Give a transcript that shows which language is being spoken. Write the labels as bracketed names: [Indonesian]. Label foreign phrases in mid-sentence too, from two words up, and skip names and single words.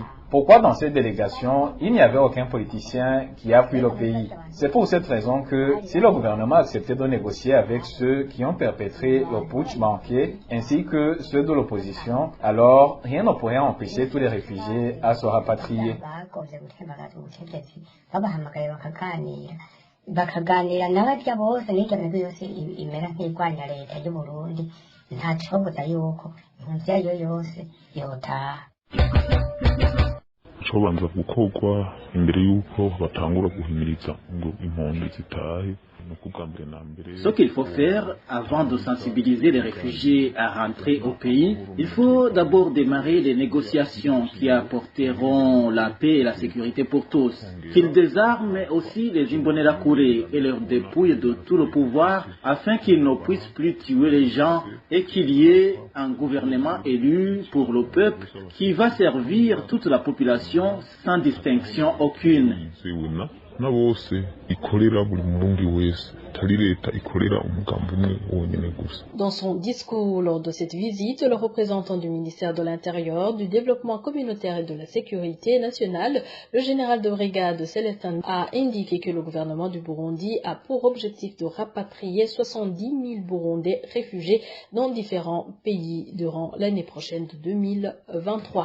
[French] Pourquoi dans cette délégation, il n'y avait aucun politicien qui a fui le pays? C'est pour cette raison que si le gouvernement acceptait de négocier avec ceux qui ont perpétré le putsch manqué, ainsi que ceux de l'opposition, alors rien ne pourrait empêcher tous les réfugiés à se rapatrier. [Rundi] Bakaganira n'abarya bose n'iryo migwi yose imera nk'irwanya leta y'u Burundi nta kibabuza yuko impunzi yayo yose yotaha. Cobanza gukorwa imbere y'uko batangura guhimiriza ngo impunzi zitahe. [French] Ce qu'il faut faire avant de sensibiliser les réfugiés à rentrer au pays, il faut d'abord démarrer les négociations qui apporteront la paix et la sécurité pour tous. Qu'ils désarment aussi les Imbonerakure et leur dépouillent de tout le pouvoir afin qu'ils ne puissent plus tuer les gens et qu'il y ait un gouvernement élu pour le peuple qui va servir toute la population sans distinction aucune. [Rundi] Na bose ikorera buri murundi wese tari leta ikorera umugambi umwe wonyene gusa. [French] Dans son discours lors de cette visite, le représentant du ministère de l'Intérieur, du Développement communautaire et de la Sécurité nationale, le général de brigade Célestin, a indiqué que le gouvernement du Burundi a pour objectif de rapatrier 70 000 Burundais réfugiés dans différents pays durant l'année prochaine de 2023.